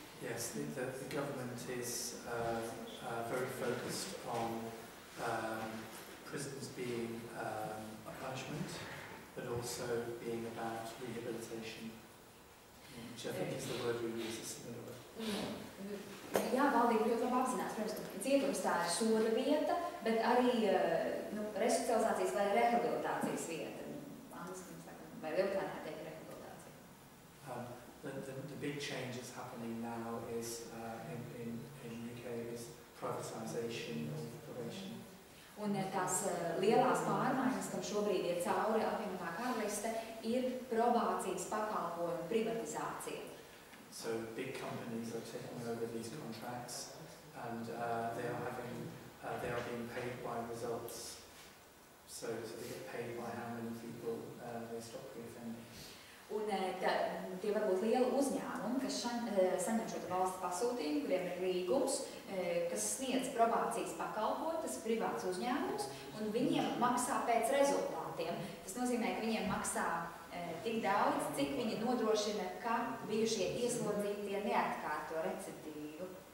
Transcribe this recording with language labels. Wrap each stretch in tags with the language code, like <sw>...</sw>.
<en>Yes, the government is very focused on prisons being a punishment, but also being about rehabilitation, which I think is the word we use, a similar word.</en> <lv>Jā, valdība ļoti labi apzinās, protams, ka cietums tā ir soda vieta, bet arī resocializācijas vai rehabilitācijas vieta. Angliski mēs sakam, vai Lietuvā teikt rehabilitācija.</lv> <en>The big change that's happening now is in UK is privatisation of probation.</en> <lv>Un tās lielās pārmaiņas, kam šobrīd ir cauri apvienotā karaliste, ir probācijas pakalpojumu privatizācija.</lv> <en>So big companies are taking over these contracts, and they are being paid by results. So they get paid by how many people they stop reoffending.</en> <lv>Un tie var būt lieli uzņēmumi, kas saņem šo valsts pasūtījumu, kuriem ir līgums, kas sniedz probācijas pakalpojumu, tas ir privāts uzņēmums, un viņiem maksā pēc rezultātiem. Tas nozīmē, ka viņiem maksā tik daudz, cik viņi nodrošina, ka bijušie ieslodzītie neatkārto recidivu.</lv>